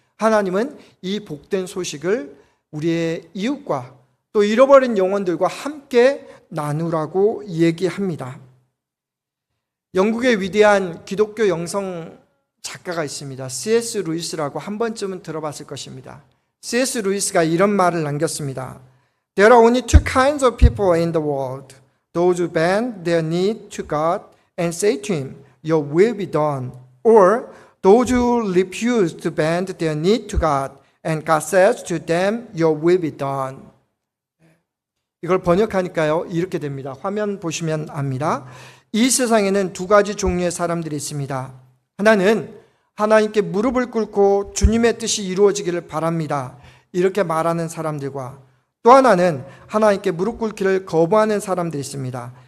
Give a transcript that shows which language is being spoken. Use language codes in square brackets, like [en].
[ko] 하나님은 이 복된 소식을 우리의 이웃과 또 잃어버린 영혼들과 함께 나누라고 얘기합니다. 영국의 위대한 기독교 영성 작가가 있습니다. C.S. 루이스라고 한 번쯤은 들어봤을 것입니다. C.S. 루이스가 이런 말을 남겼습니다. [en] There are only two kinds of people in the world. Those who bend their knee to God and say to Him, Your will be done. Or those who refuse to bend their knee to God and God says to them, Your will be done. [ko] 이걸 번역하니까요, 이렇게 됩니다. 화면 보시면 압니다. 이 세상에는 두 가지 종류의 사람들이 있습니다. 하나는 하나님께 무릎을 꿇고 주님의 뜻이 이루어지기를 바랍니다. 이렇게 말하는 사람들과 또 하나는 하나님께 무릎 꿇기를 거부하는 사람들이 있습니다.